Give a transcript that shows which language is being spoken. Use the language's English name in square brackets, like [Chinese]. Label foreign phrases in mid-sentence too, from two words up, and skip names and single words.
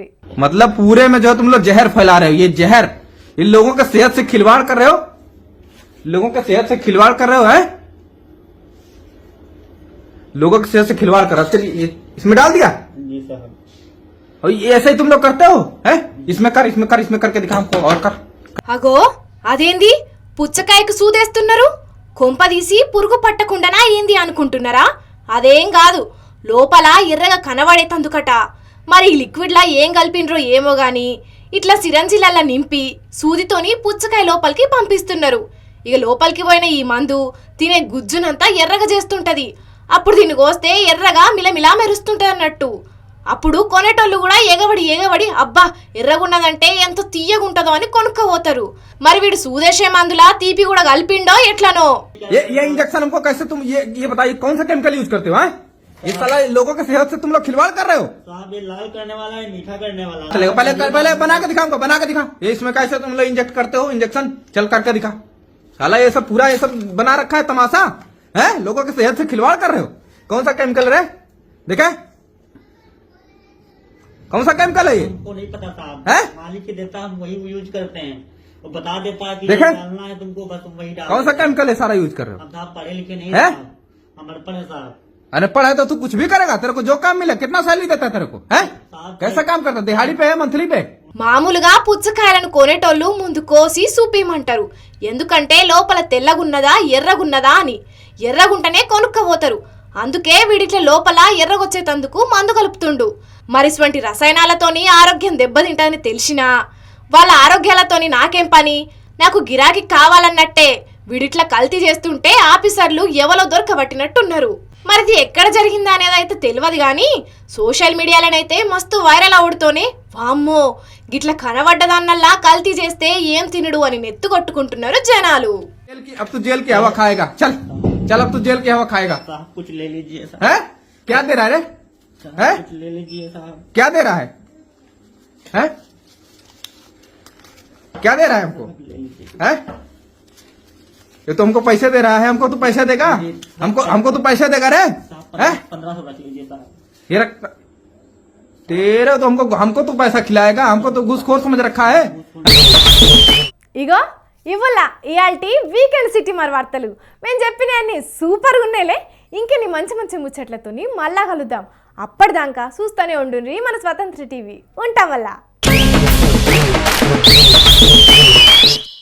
[Hindi] मतलब पूरे में जो तुम लोग जहर फैला रहे हो, ये जहर इन लोगों का सेहत से खिलवाड़ कर रहे हो, लोगों के सेहत से खिलवाड़ कर रहे हो, है लोगों की सेहत से खिलवाड़ कर रहे हो. चलिए इसमें डाल दिया जी साहब. और ये ऐसे ही तुम लोग करते हो, है? इसमें कर इसमें कर इसमें करके दिखा हमको और कर. [Telugu] అగో అదేంది పుచ్చకాయకు సూదేస్తున్నారు? కొంపదీసి పురుగు పట్టకుండానా ఏంది అనుకుంటున్నారా? అదేం కాదు, లోపల ఎర్రగా కనబడేతందుకట. మరి ఈ లిక్విడ్లా ఏం కలిపినరో ఏమో గాని ఇట్లా సిరంజిలల్లా నింపి సూదితోని పుచ్చకాయ లోపలికి పంపిస్తున్నారు. ఇక లోపలికి పోయిన ఈ మందు తినే గుజ్జునంతా ఎర్రగా చేస్తుంటది. అప్పుడు దీన్ని కోస్తే ఎర్రగా మిలమిలా మెరుస్తుంటది అన్నట్టు. అప్పుడు కొనేటోళ్ళు కూడా ఎగబడి అబ్బా ఎర్రగున్నదంటే ఎంత తీయగుంటదో అని కొనుక్కపోతారు. మరి వీడు సూదేశే మందులా తీపి కూడా కలిపిండో ఎట్లనో. [Hindi] ये इंजेक्शन हमको कैसे तुम ये बताइए कौन सा केमिकल यूज करते हो, है? ये साला लोगों के सेहत से तुम लोग खिलवाड़ कर रहे हो. साहब ये लाल करने वाला है, मीठा करने वाला है. चलेगा पहले बना के दिखा हमको, बना के दिखा. ये इसमें कैसे तुम लोग इंजेक्ट करते हो इंजेक्शन? चल करके दिखा. साला ये सब पूरा ये सब बना रखा है तमाशा, है? लोगों के सेहत से खिलवाड़ कर रहे हो. कौन सा केमिकल है देखे? कौन सा केमिकल है ये? हमको नहीं पता साहब, है? मालिक के देता हम वही यूज करते हैं. वो बता देता है कि देखे? ये डालना है तुमको, बस तुम वही डाल. कौन सा केमिकल है सारा यूज कर रहे हो? हम साहब पढ़े लिखे नहीं है? साहब, हम अनपढ़ है साहब. अनपढ़ है तो तू कुछ भी करेगा. तेरे को जो काम मिले कितना सैलरी देता है तेरे को, है? कैसा काम करता है? दिहाड़ी पे है मंथली पे? [Telugu] మామూలుగా పుచ్చకాయలను కొనేటోళ్ళు ముందు కోసి సూపేయమంటారు. ఎందుకంటే లోపల తెల్లగున్నదా ఎర్రగున్నదా అని. ఎర్రగుంటనే కొనుక్కపోతారు. అందుకే వీడిట్ల లోపల ఎర్రగొచ్చేటందుకు మందు కలుపుతుండు. మరి ఇటువంటి రసాయనాలతోని ఆరోగ్యం దెబ్బతింటదని తెలిసినా వాళ్ళ ఆరోగ్యాలతోని నాకేం పని, నాకు గిరాకీ కావాలన్నట్టే వీడిట్లా కల్తీ చేస్తుంటే ఆఫీసర్లు ఎవరో దొరకబట్టినట్టున్నారు. మరి ఇది ఎక్కడ జరిగిందా అనేది అయితే తెలియదు కానీ సోషల్ మీడియాలోనైతే మస్తు వైరల్ అవుడుతోనే వామ్మో గిట్లా కనబడ్డదాన్నల్లా కల్తీ చేస్తే ఏం తినడు అని నెత్తు కొట్టుకుంటున్నారు జనాలు. [Hindi] अब तू जेल की हवा खाएगा. चल चल अब तू जेल की हवा खाएगा. साहब कुछ ले लीजिए साहब. है? क्या दे रहा है रे? है? कुछ ले लीजिए साहब. क्या दे रहा है? है? क्या दे रहा है हमको? है? ये तो हमको पैसे दे रहा है, हमको तो पैसे देगा, हमको तो पैसे देगा रे, है? 1500 रख लीजिए साहब। ये रख तेरे तो हमको तो पैसा खिलाएगा, हमको तो घूसखोर समझ रखा है। [Telugu] ఇగో ఇవ్వలా ఇయాల్టి వీకెండ్ సిటీ మరి వార్తలు మేము చెప్పినవన్నీ సూపర్గా ఉన్నాయిలే. ఇంకెన్ని మంచి మంచి ముచ్చట్లతోని మళ్ళా కలుద్దాం. అప్పటిదాకా చూస్తూనే ఉండుర్రి మన స్వతంత్ర టీవీ. ఉంటాం వల్ల.